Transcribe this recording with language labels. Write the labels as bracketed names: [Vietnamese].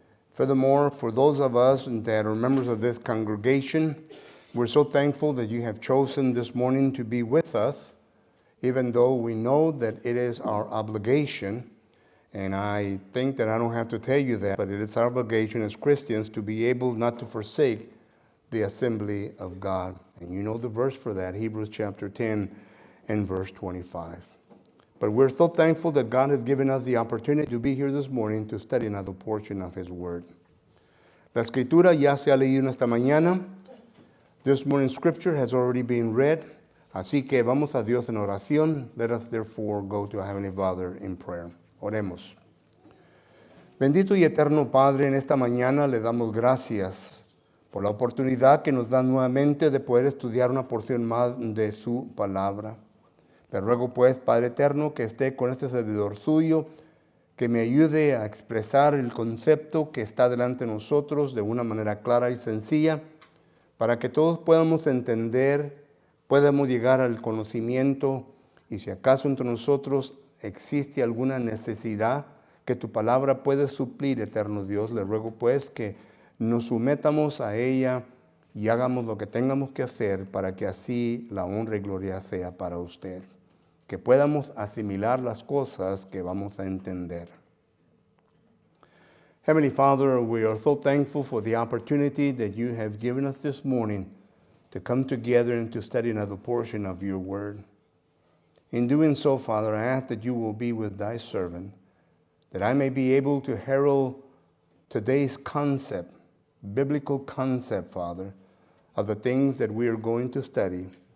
[English] Furthermore, for those of us that are members of this congregation, we're so thankful that you have chosen this morning to be with us, even though we know that it is our obligation, and I think that I don't have to tell you that, but it is our obligation as Christians to be able not to forsake the assembly of God. And you know the verse for that, Hebrews chapter 10 and verse 25. But we're so thankful that God has given us the opportunity to be here this morning to study another portion of His Word. [Spanish] La Escritura ya se ha leído en esta mañana. [English] This morning's scripture has already been read. [Spanish] Así que vamos a Dios en oración. [English] Let us therefore go to our Heavenly Father in prayer. [Spanish] Oremos. Bendito y eterno Padre, en esta mañana le damos gracias por la oportunidad que nos da nuevamente de poder estudiar una porción más de su palabra. Le ruego pues, Padre eterno, que esté con este servidor suyo, que me ayude a expresar el concepto que está delante de nosotros de una manera clara y sencilla, para que todos podamos entender, podamos llegar al conocimiento, y si acaso entre nosotros existe alguna necesidad que tu palabra puede suplir, eterno Dios, le ruego pues que nos sometamos a ella y hagamos lo que tengamos que hacer para que así la honra y gloria sea para usted. Que podamos asimilar las cosas que vamos a entender. [English] Heavenly Father, we are so thankful for the opportunity that you have given us this morning to come together and to study another portion of your word. In doing so, Father, I ask that you will be with thy servant, that I may be able to herald today's concept, biblical concept, Father, of the things that we are going to study.